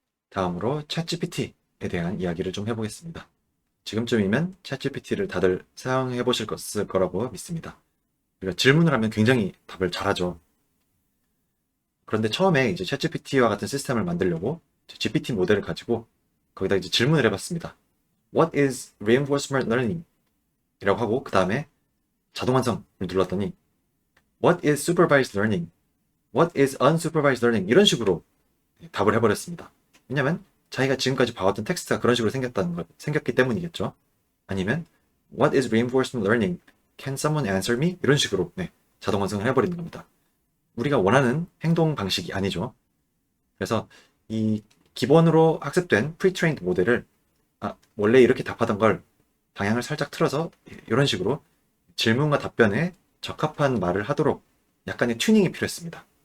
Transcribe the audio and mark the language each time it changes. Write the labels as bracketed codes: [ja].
[ko] 다음으로 챗GPT에 대한 이야기를 좀 해보겠습니다. 지금쯤이면 챗GPT를 다들 사용해 보실 거라고 믿습니다. 우리가 질문을 하면 굉장히 답을 잘하죠. 그런데 처음에 이제 챗GPT와 같은 시스템을 만들려고 GPT 모델을 가지고 거기다 이제 질문을 해봤습니다. [en] What is reinforcement learning? [ko] 이라고 하고 그 다음에 자동 완성을 눌렀더니 [en] What is supervised learning? What is unsupervised learning? [ko] 이런 식으로 답을 해버렸습니다. 왜냐면 자기가 지금까지 봐왔던 텍스트가 그런 식으로 생겼기 때문이겠죠. [en] 아니면 What is reinforcement learning? Can someone answer me? [ko] 이런 식으로 자동 완성을 해버리는 겁니다. 우리가 원하는 행동 방식이 아니죠. 그래서 이 기본으로 학습된 pre-trained 모델을 원래 이렇게 답하던 걸 방향을 살짝 틀어서 이런 식으로 질문과 답변에 적합한 말을 하도록 약간의 튜닝이 필요했습니다.